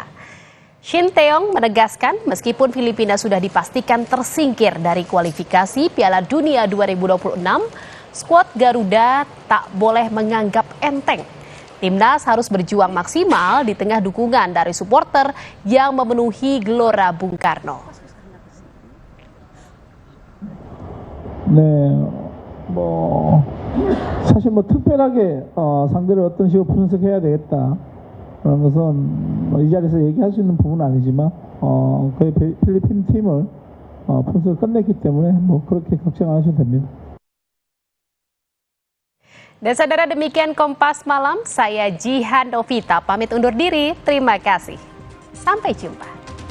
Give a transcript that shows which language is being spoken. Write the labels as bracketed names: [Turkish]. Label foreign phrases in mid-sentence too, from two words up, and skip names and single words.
[Indonesian] Shin Taeyong menegaskan meskipun Filipina sudah dipastikan tersingkir dari kualifikasi Piala Dunia 2026, skuad Garuda tak boleh menganggap enteng. TimNas harus berjuang maksimal di tengah dukungan dari supporter yang memenuhi Gelora Bung Karno. [Korean] 네, 사실 특별하게 상대를 어떤 식으로 분석해야 되겠다 그런 것은 이 자리에서 얘기할 수 있는 부분은 아니지만 거의 필리핀 팀을 분석을 끝냈기 때문에 그렇게 걱정 안 하셔도 됩니다. [Indonesian] Dan saudara, demikian Kompas Malam, saya Jihan Novita pamit undur diri, terima kasih. Sampai jumpa.